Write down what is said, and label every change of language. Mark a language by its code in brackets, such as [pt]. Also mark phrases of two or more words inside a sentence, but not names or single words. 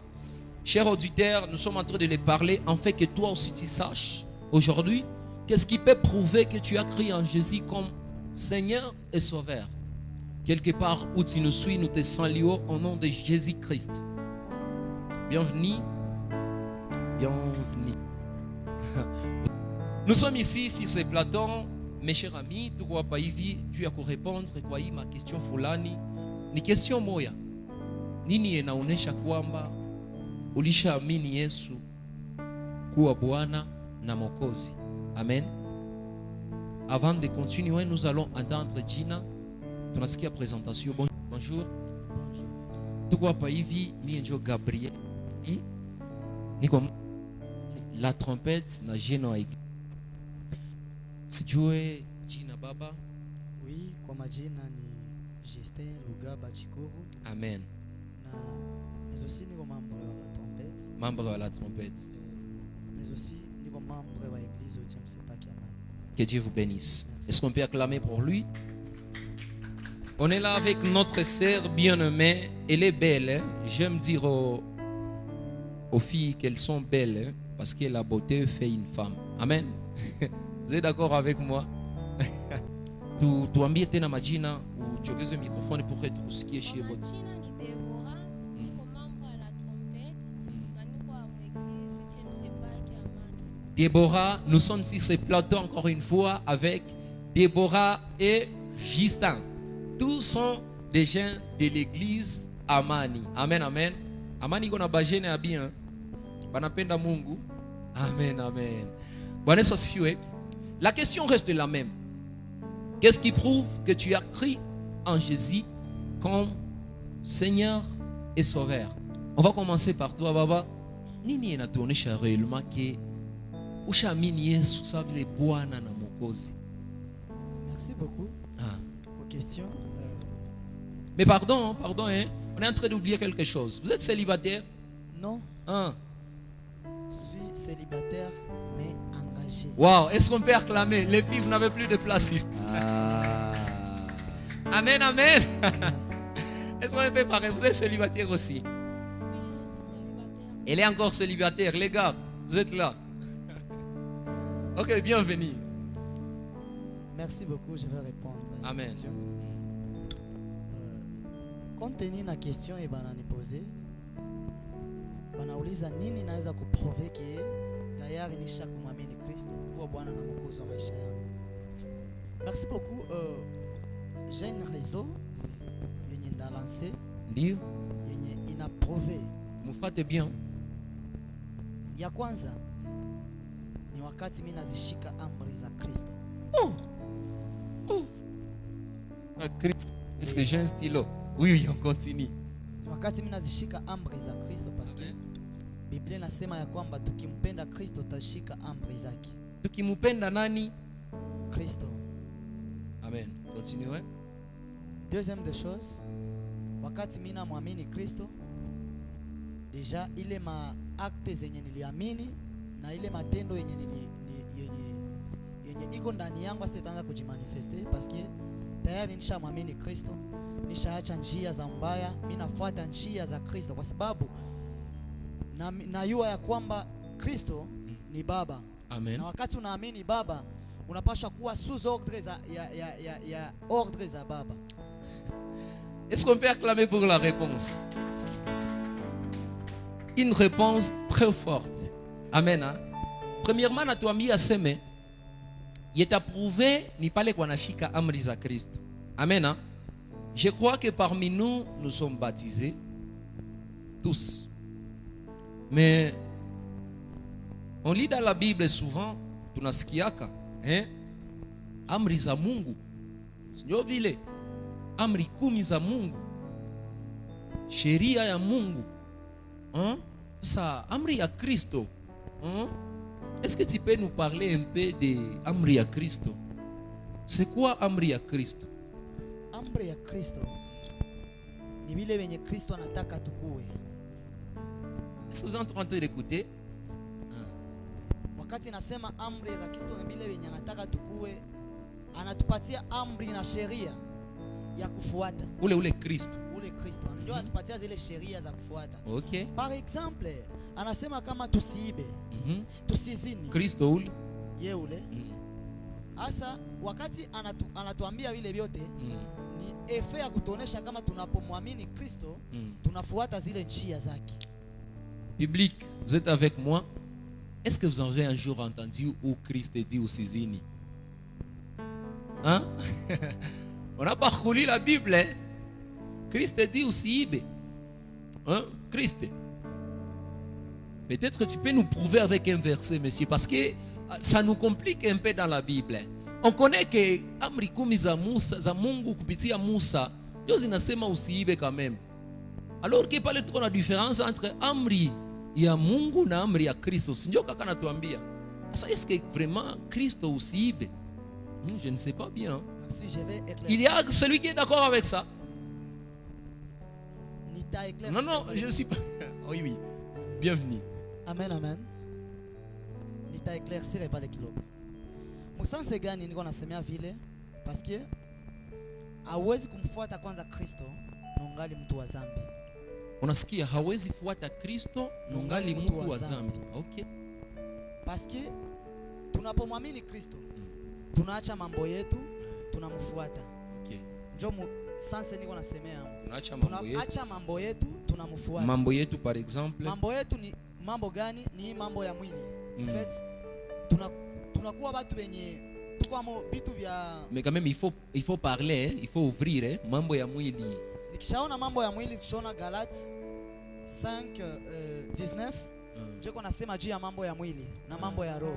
[fr] Chers auditeurs, nous sommes en train de les parler, en fait que toi aussi tu saches, aujourd'hui, qu'est-ce qui peut prouver que tu as cru en Jésus comme Seigneur et Sauveur. Quelque part où tu nous suis, nous te saluons au nom de Jésus-Christ. Bienvenue. Bienvenue. Nous sommes ici sur ce plateau, mes chers amis, tu vois pas hivi, tu as répondre [sw] kwa hii ma [fr] question fulani. [sw] Ni question moja. Nini inaonesha kwamba ulishaamini Yesu kuwa Bwana na Mwokozi? Amen. [fr] Avant de continuer, nous allons entendre Gina. [sw] Tunasikia présentation. [fr] Bonjour. Tu vois pas [sw] hivi, mimi ndio [fr] Gabriel. [sw] Niko la trompette na jeno wa iglesia. Sijue jina baba? Oui, kwa majina ni Justin Lugaba Chikuru. Amen. Na [fr] mais aussi [sw] niko membre wa la trompette. Membre wa la trompette. [fr] Mais aussi [sw] niko membre wa église au Tiamsepaki Amani. [fr] Que Dieu vous bénisse. Est-ce qu'on peut acclamer pour lui? On est là avec notre sœur bien-aimée. Elle est belle. Hein? J'aime dire aux filles qu'elles sont belles. Hein? Parce que la beauté fait une femme. Amen. Vous êtes d'accord avec moi? [sw] Tuambie tena majina, uchogeze microphone [fr] pour que [sw] tukusikie [fr] chez vous. [sw] Majina ni Deborah, niko membre à la trompette, na niko [fr] à l'église [sw] Tiamsepaki Amani. [fr] Déborah, nous sommes sur ce plateau encore une fois avec Déborah et Justin. Tous sont des gens de l'église Amani. Amen, amen. [sw] Amani iko na bajene ya bien. Banapenda Mungu. Amen, amen. Bwana Yesu asifiwe. [fr] La question reste la même. Qu'est-ce qui prouve que tu as cru en Jésus comme Seigneur et Sauveur? On va commencer par toi, Baba. [sw] Nini inatuonesha réellement que ushaamini Yesu sababu ni Bwana na Mwokozi? [fr] Merci beaucoup pour question. Mais pardon, hein, on est en train d'oublier quelque chose. Vous êtes célibataire? Non. Hein? Je suis célibataire mais engagé. Wow, est-ce qu'on peut acclamer? Les filles, vous n'avez plus de place ici. Amen, amen. Est-ce qu'on peut parler? Vous êtes célibataire aussi? Oui, je suis célibataire. Elle est encore célibataire. Les gars, vous êtes là. Ok, bienvenue. Merci beaucoup, je vais répondre à la Amen. question. Compte tenu [sw] na question et bananipoze, banauliza nini naweza kuprouver que tayari nisha kumwamini Kristo kuwa Bwana na Mwokozi wa maisha yangu. [fr] Merci beaucoup. J'ai une réseau [sw] yenye ndalancer Ndio, yenye ina prouver. mufate bien. Ya kwanza ni wakati mimi nazishika amri za Kristo. Christ. [fr] Est-ce que j'ai un stylo? Oui, oui, on continue. [sw] Ni wakati mimi nazishika amri za Kristo [fr] parce que [sw] Biblia inasema ya kwamba tukimpenda Kristo tutashika amri zake. Tukimupenda nani? Kristo. [fr] Amen. Continuez. Deuxième des choses, [sw] wakati mimi namwamini Kristo, deja ile ma acte zenye niliamini na ile matendo yenye yenye iko ndani yangu sitaanza kujimanifeste [fr] parce que [sw] tayari nishamwamini Kristo, nishaacha njia za mbaya, mimi nafuata njia za Kristo kwa sababu najua ya kwamba Kristo ni Baba. Amen. Na wakati unaamini Baba, unapaswa kuwa [fr] sous ordre [sw] ya ordre za Baba. [fr] Est-ce qu'on peut acclamer pour la réponse? Une réponse très forte. Amen. Hein? Premièrement, [sw] natuambia aseme yetaprouvé ni pale kwa nashika amri za Kristo. [fr] Amen. Hein? Je crois que parmi nous, nous sommes baptisés tous. Mais on lit dans la Bible souvent, tunasikiaka, hein? [sw] Amri za Mungu. Sio vile amri 10 za Mungu. Sheria ya Mungu. Hein? Ça, amri ya Kristo. [fr] Hein? Est-ce que tu peux nous parler un peu de [sw] amri ya Kristo? [fr] C'est quoi [sw] amri ya Kristo? Amri ya Kristo ni vile wenye Kristo anataka tukue. [fr] Est-ce que vous êtes en train d'écouter? [sw] Wakati nasema amri za Kristo ni vile wenye anataka tukue, anatupatia amri na sheria ya kufuata. Ule Kristo. Ule Kristo ndio anatupatia zile sheria za kufuata. Okay. [fr] Par exemple, [sw] anasema kama tusiibe, tusizini. Kristo ule. Ye ule. Asa wakati anatuambia vile vyote ni efe ya kutuonesha kama tunapomwamini Kristo tunafuata zile njia zake. [fr] Public, vous êtes avec moi? Est-ce que vous avez un jour entendu où Christ dit usizini? Hein? On a parcouru la Bible. Hein? Christ dit usiibe. Hein? Christ. Peut-être que tu peux nous prouver avec un verset, monsieur, parce que ça nous complique un peu dans la Bible. [sw] On connaît que amri 10 za Musa, za Mungu kupitia Musa, ndio zinasema usiibe [fr] quand même. Alors que [sw] pale tuko na [fr] différence entre [sw] amri ya Mungu na amri ya Kristo. Sindio kaka natuambia. Sasa [fr] est-ce que vraiment [sw] Kristo usiibe? [fr] Je ne sais pas bien. Si je vais éclaircir. Il y a celui qui est d'accord avec ça. Non, non, je suis pas. Oui, oui. Bienvenue. Amen, amen. [sw] Nitaéclaircir pale kidogo. Musanse gani niko nasemea vile? [fr] Parce que [sw] hawezi kumfuata kwanza Kristo nongali mtu wa zambi. Unasikia hawezi fuata Kristo nongali mtu wa zambi. Okay. [fr] Parce que [sw] tunapomwamini Kristo tunaacha mambo yetu tunamfuata. Okay. Ndio sanse niko nasemea. Tunaacha mambo yetu tunamfuata. Mambo yetu [fr] par exemple. [sw] Mambo yetu ni mambo gani? Ni mambo ya mwili. [fr] En fait [sw] tunakuwa watu wenye tukwamo vitu vya. [fr] Mais quand même il faut parler, hein? Il faut ouvrir, hein? [sw] Mambo ya mwili. Nikishaona mambo ya mwili tushona Galates 5:19 jeko nasema juu ya mambo ya mwili na mambo ya roho.